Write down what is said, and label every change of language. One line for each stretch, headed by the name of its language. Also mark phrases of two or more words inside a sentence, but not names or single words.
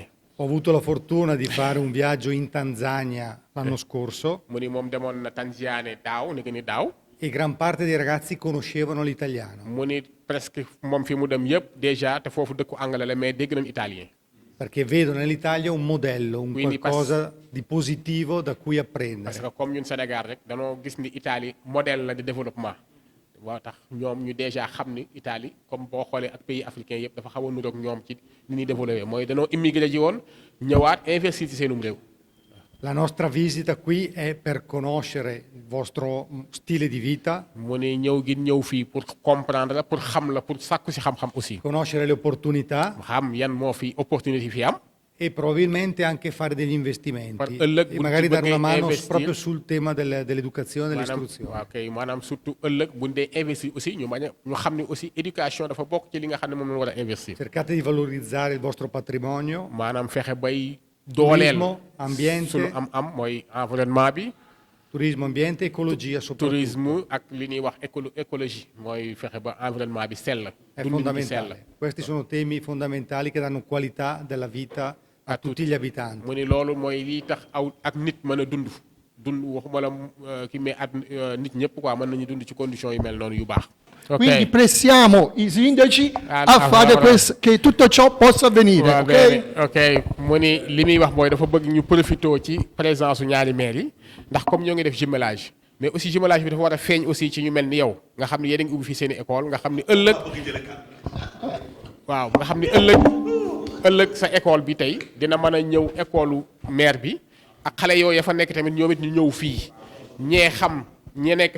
Italian: Ho avuto la fortuna di fare un viaggio in Tanzania l'anno scorso.
Wolof: mu ni moom demoon na Tanzanie daaw ni ni daaw.
Italian: E gran parte dei ragazzi conoscevano l'italiano.
Wolof: mu ni presque moom fi mu dem yëpp déjà te foofu dëkku anglais la mais dégg nañ italien.
Italian: Perché vedono nell'Italia un modello, un qualcosa di positivo da cui apprendere.
French: Parce que comme
Wolof: ñun Sénégal rek danoo gis ni Italie modèle la
French: de développement
Wolof: boo tax ñoom ñu déjà xam ni Italie comme boo xoolee ak
French: pays africain
Wolof: yëpp dafa xaw a nuroog ñoom ci ni ñuy développé mooy danoo immigré ji woon ñëwaat investir ci seenum réew.
Italian: La nostra visita qui è per conoscere il vostro stile di vita.
Wolof: mu ni ñëw fii
French: pour comprendre
Wolof: la pour xam la pour sàkku si xam-xam aussi.
Italian: Conoscere le opportunità.
Wolof: xam yan moo fi opportunité fi am.
Italian: E probabilmente anche fare degli investimenti. E magari dare una mano proprio sul tema dell'educazione e dell'istruzione.
Wolof: ok maanaam surtout ëllëg buñ dee investir aussi ñu xam ne
French: aussi éducation
Wolof: dafa bokk ci li nga xam ne moom la war a investir.
Italian: Cercate di valorizzare il vostro patrimonio.
Wolof: maanaam fexe bay. dooleel
Italian: turismo, ambiente,
Wolof: sunu am mooy environnement bi.
Italian: turismo, ambiente, ecologia soprattutto.
Wolof: Tourisme ak li ñuy wax écologie mooy fexe ba environnement bi sell.
Italian: È fondamentale. Questi sono temi fondamentali che danno qualità della vita a tutti gli abitanti.
Wolof: mu ni loolu mooy lii tax ak nit mën a dund waxuma la ki mais ak nit ñëpp quoi mën nañu dund ci conditions yu mel noonu yu baax.
Italian: Quindi pressiamo i sindaci a fare che tutto ciò possa avvenire.
Wolof: ok mu ni li muy wax mooy dafa bëgg ñu profité ci présence su ñaari maire yi ndax comme ñoo ngi def jumelage
French: mais aussi jumelage
Wolof: bi dafa war a feeñ aussi ci ñu mel ni yow nga xam ne yéen a ngi ubbi fi seen i école nga xam ne ëllëg waaw nga xam ni ëllëg sa école bi tey dina mën a ñëw
French: école maire
Wolof: bi ak xale yooyu ya fa nekk tamit ñoom it ñu ñëw fii ñee xam ñi nekk